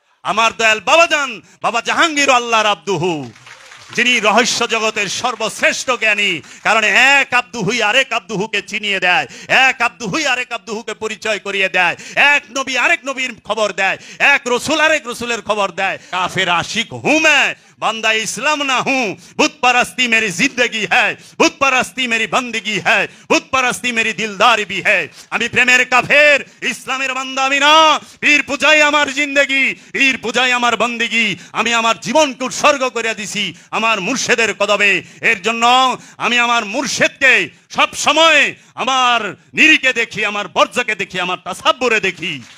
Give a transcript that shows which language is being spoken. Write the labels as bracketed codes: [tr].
[bn] আমার দয়াল বাবাজান বাবা জাহাঙ্গীর আল্লাহর আব্দুহু, যিনি রহস্য জগতের সর্বশ্রেষ্ঠ জ্ঞানী। কারণ এক আব্দুহুই আরেক আব্দুহুকে চিনিয়ে দেয়, এক আব্দুহুই আরেক আব্দুহুকে পরিচয় করিয়ে দেয়, এক নবী আরেক নবীর খবর দেয়, এক রসুল আরেক রসুলের খবর দেয়। [hi] কাফের আশিক হুঁ मैं, बंदा इस्लाम ना हूं, बुत परस्ती मेरी जिंदगी है, बुत परस्ती मेरी बंदगी है, बुत परस्ती मेरी दिलदारी भी है। [bn] আমি প্রেমের কাফের, ইসলামের বান্দা আমি না। পীর পূজাই আমার জিন্দেগি, পীর পূজাই আমার বন্দেগি। আমি আমার জীবনকে উৎসর্গ করে দিছি আমার মুর্শেদের কদমে। এর জন্য আমি আমার মুর্শেদকে সব সময় আমার নিরিকে দেখি, আমার বর্জকে দেখি, আমার তাসাব্বুরে দেখি।